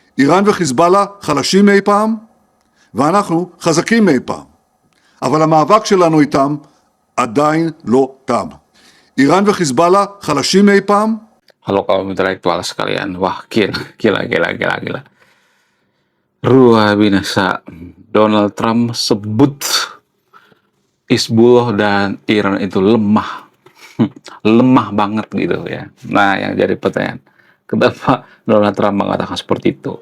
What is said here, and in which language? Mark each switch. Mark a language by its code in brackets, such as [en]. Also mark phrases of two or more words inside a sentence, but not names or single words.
[he] איראן וחיזבאללה חלשים מאי פעם, ואנחנו חזקים מאי פעם. אבל המאבק שלנו איתם עדיין לא תם. איראן וחיזבאללה חלשים מאי פעם. [id] Halo kaum intelektual sekalian, wah gila. Luar biasa. Donald Trump sebut Hizbullah dan Iran itu lemah. Lemah banget gitu ya. Nah, yang jadi pertanyaan, kenapa Donald Trump mengatakan seperti itu?